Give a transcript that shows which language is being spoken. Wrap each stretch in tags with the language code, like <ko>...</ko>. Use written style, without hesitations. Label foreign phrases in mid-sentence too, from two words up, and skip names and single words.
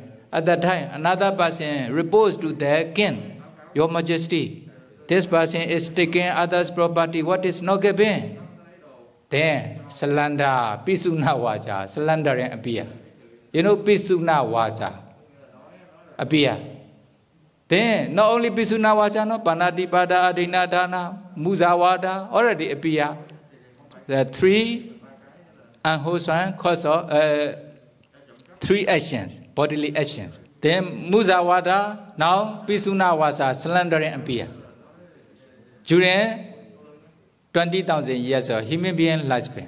<en>At that time, another person reports to the king, Your Majesty, this person is taking others' property, what is not given. Then slander,</en> <pi>pisuna waja,</pi> <en>slandering appear. You know,</en> <pi>pisuna waja</pi> <en>appear. Then not only</en> <pi>pisuna waja,</pi> <en>no,</en> <pi>panadipada, adina dana, musawada</pi> <en>already appear. The three unwholesome cause of three actions, bodily actions. Then musawada, now</en> <pi>pisuna waja,</pi> <en>slandering appear. During 20,000 years of human being lifespan.</en>